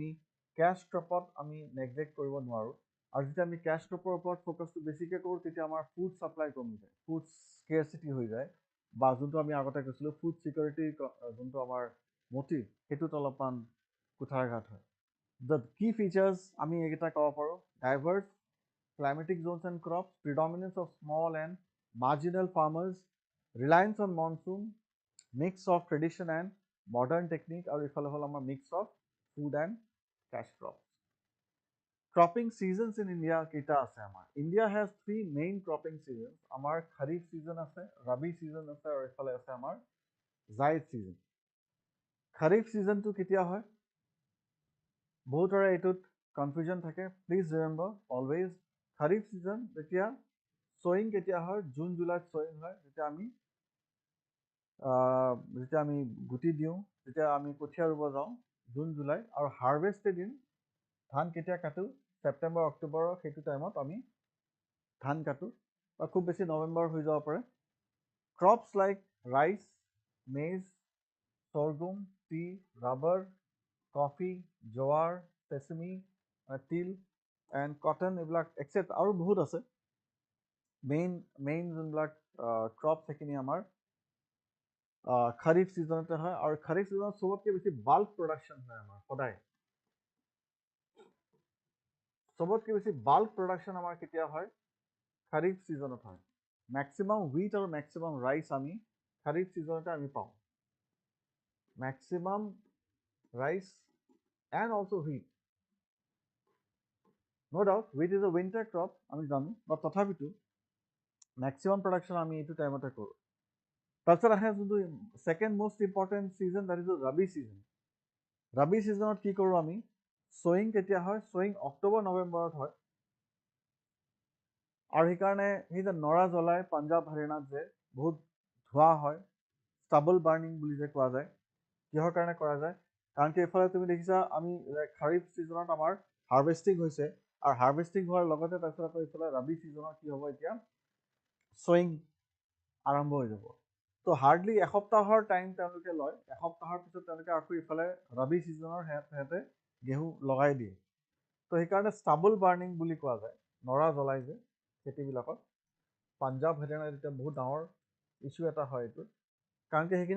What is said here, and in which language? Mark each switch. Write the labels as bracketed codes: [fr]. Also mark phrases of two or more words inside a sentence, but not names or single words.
[en] cash cropত [as] আমি নেগলেক্ট কৰিব নোৱাৰোঁ আৰু যেতিয়া আমি কেছ ক্ৰপৰ ওপৰত ফ'কাছটো বেছিকৈ কৰোঁ তেতিয়া আমাৰ [en] food supply [as] কমি যায় [en] food scarcity [as] হৈ যায় বা যোনটো আমি আগতে কৈছিলোঁ [en] food securityৰ [as] যোনটো আমাৰ মটিভ সেইটোত অলপমান কুঠাৰঘাত হয় [en] the key features [as] আমি এইকেইটা ক'ব পাৰোঁ [en] ডাইভাৰ্ছ climatic zones and crops, predominance of small and marginal farmers, reliance on monsoon, mix of tradition and modern technique, [as] আৰু ইফালে হ'ল আমাৰ [en] mix of food and cash crops. Cropping seasons in India [as] কেইটা আছে আমাৰ? [en] India has 3 main cropping seasons. [as] আমাৰ kharif season আছে, rabi season আছে, আৰু ইফালে আছে আমাৰ zaid season. Kharif season টো কেতিয়া হয়? বহুতৰে এইটোত কনফিউজন থাকে. [en] Please remember always [as] খাৰিফ চিজন যেতিয়া স'য়িং কেতিয়া হয় জুন জুলাইত স'য়িং হয় যেতিয়া আমি গুটি দিওঁ যেতিয়া আমি কঠীয়া ৰুব যাওঁ জুন জুলাই আৰু হাৰ্ভেষ্টৰ দিন ধান কেতিয়া কাটো ছেপ্টেম্বৰ অক্টোবৰৰ সেইটো টাইমত আমি ধান কাটো বা খুব বেছি নৱেম্বৰ হৈ যাব পাৰে [en] crops like rice maize sorghum tea rubber coffee [as] জোৱাৰ চেচমি তিল [en] and cotton [as] এইবিলাক এক্সেপ্ট আৰু বহুত আছে মেইন যোনবিলাক ক্ৰপ সেইখিনি আমাৰ খাৰিফ ছিজনতে হয় আৰু খাৰিফ ছিজনত চবতকৈ বেছি [en] bulk production [as] হয় আমাৰ সদায় চবতকৈ বেছি [en] bulk production [as] আমাৰ কেতিয়া হয় খাৰিফ ছিজনত হয় [en] maximum wheat আৰু maximum rice [as] আমি খাৰিফ ছিজনতে আমি পাওঁ [en] maximum rice and also wheat No doubt, wheat is a winter crop, [as] আমি জানো, but তথাপিতো [en] maximum production [as] আমি এইটো টাইমতে কৰোঁ। তাৰপিছত আহে যোনটো [en] second most important season, that is the Rabi season. [as] Rabi seasonত কি কৰোঁ আমি? Sowing কেতিয়া হয়? Sowing অক্টোবৰ নৱেম্বৰত হয়। আৰু সেইকাৰণে সেই যে নৰা জ্বলাই পাঞ্জাৱ হাৰিয়ানাত যে বহুত ধোঁৱা হয়, [en] stubble burning [as] বুলি যে কোৱা যায়, কিহৰ কাৰণে কৰা যায়? কাৰণ কি এইফালে তুমি দেখিছা আমি খাৰিফ ছিজনত আমাৰ হাৰ্ভেষ্টিং হৈছে আৰু হাৰ্ভেষ্টিং হোৱাৰ লগতে তাৰপিছত আকৌ এইফালে ৰাবি ছিজনত কি হ'ব এতিয়া স'য়িং আৰম্ভ হৈ যাব তো হাৰ্ডলি এসপ্তাহৰ টাইম তেওঁলোকে লয় এসপ্তাহৰ পিছত তেওঁলোকে আকৌ ইফালে ৰাবি ছিজনৰ সিহঁতে ঘেঁহু লগাই দিয়ে তো সেইকাৰণে [en] stubble burning [as] বুলি কোৱা যায় নৰা জ্বলাই যে খেতিবিলাকত পাঞ্জাৱ হাৰিয়ানাত এতিয়া বহুত ডাঙৰ ইছ্যু এটা হয় এইটো কাৰণ কি সেইখিনি